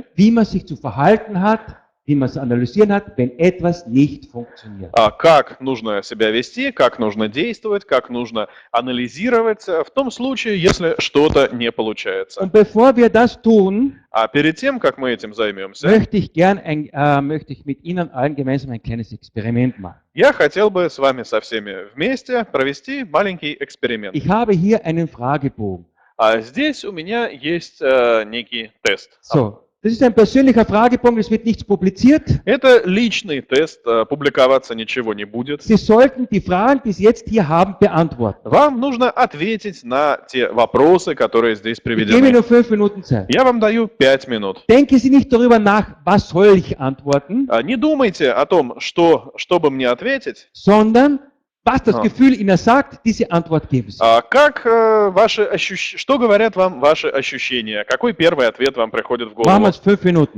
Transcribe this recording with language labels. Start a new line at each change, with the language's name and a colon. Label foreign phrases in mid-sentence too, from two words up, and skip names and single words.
German: wie man sich zu verhalten hat, wie man es zu analysieren hat, wenn etwas nicht funktioniert.
Russian: как нужно себя вести, как нужно действовать, как нужно анализировать в том случае, если что-то не получается.
German: Und bevor wir das tun,
Russian: А перед тем, как мы этим займемся,
German: möchte ich mit Ihnen allen gemeinsam ein kleines Experiment machen.
Russian: я хотел бы с вами со всеми вместе провести маленький эксперимент.
German: Ich habe hier einen Fragebogen.
Russian: А здесь у меня есть некий тест.
German: So, das ist ein persönlicher Fragebogen, es wird nichts publiziert.
Russian: Это личный тест, публиковаться ничего не будет.
German: Sie sollten die Fragen, die Sie jetzt hier haben, beantworten.
Russian: Вам нужно ответить на те вопросы, которые здесь
German: Ich gebe
Russian: приведены.
German: nur 5 Minuten Zeit.
Russian: Я вам даю 5 минут.
German: Denken Sie nicht darüber nach, was soll ich antworten,
Russian: Не думайте о том, чтобы мне ответить,
German: sondern was das Ah. Gefühl Ihnen sagt, diese Antwort geben Sie.
Russian: что говорят вам ваши ощущения, какой первый ответ вам приходит в
German: Machen wir
Russian: голову.
German: es 5 Minuten.